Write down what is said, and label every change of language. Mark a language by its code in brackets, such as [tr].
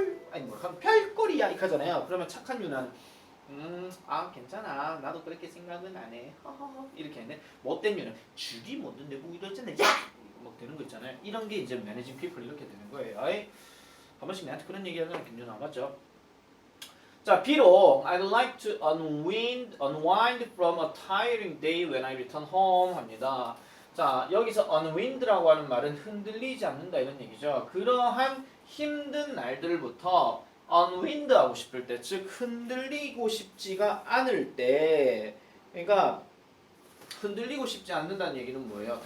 [ko] 아니 뭐 별꼴이야 이렇게 하잖아요. 그러면 착한 유나는 괜찮아. 나도 그렇게 생각은 안 해. 허허허. 이렇게 했는데 못된 유는 죽이 못는데 뭐 이러잖아. 야! 뭐 되는 거 있잖아요. 이런 게 이제 매니징 피플 이렇게 되는 거예요. 한 번씩 나한테 그런 얘기하잖아. 김준아 맞죠? 자, 비록 [en] I'd like to unwind from a tiring day when I return home [ko] 합니다. 자, 여기서 unwind라고 하는 말은 흔들리지 않는다 이런 얘기죠. 그러한 힘든 날들부터 unwind 하고 싶을 때, 즉 흔들리고 싶지가 않을 때, 그러니까 흔들리고 싶지 않는다는 얘기는 뭐예요?